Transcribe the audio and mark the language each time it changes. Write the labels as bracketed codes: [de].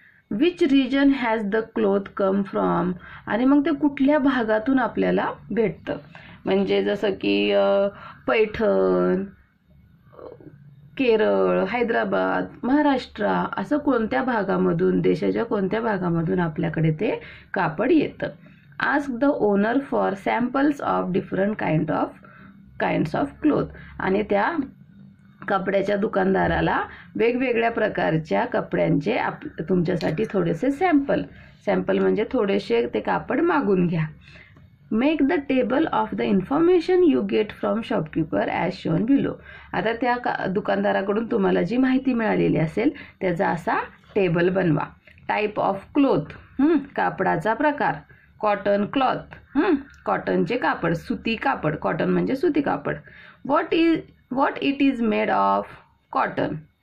[en] Which region has the cloth come from. [mr] आणि मग ते कुठल्या भागातून आपल्याला भेटतं, म्हणजे जसं की पैठण, केरळ, हैदराबाद, महाराष्ट्र असं कोणत्या भागामधून, देशाच्या कोणत्या भागामधून आपल्याकडे ते कापड येतं. [en] Ask the owner for samples of different kinds of cloth. [mr] आणि त्या कपड्याच्या दुकानदाराला वेगवेगळ्या प्रकारच्या कपड्यांचे तुमच्यासाठी थोडेसे सॅम्पल म्हणजे थोडेसे ते कापड मागून घ्या. [en] Make the table of the information you get from shopkeeper as shown below. [mr] आता त्या दुकानदाराकडून तुम्हाला जी माहिती मिळालेली असेल त्याचा असा टेबल बनवा. टाईप ऑफ क्लॉथ, कापडाचा प्रकार. कॉटन क्लॉथ, कॉटनचे कापड, सुती कापड, कॉटन म्हणजे सुती कापड. [en] What it is made of. Cotton.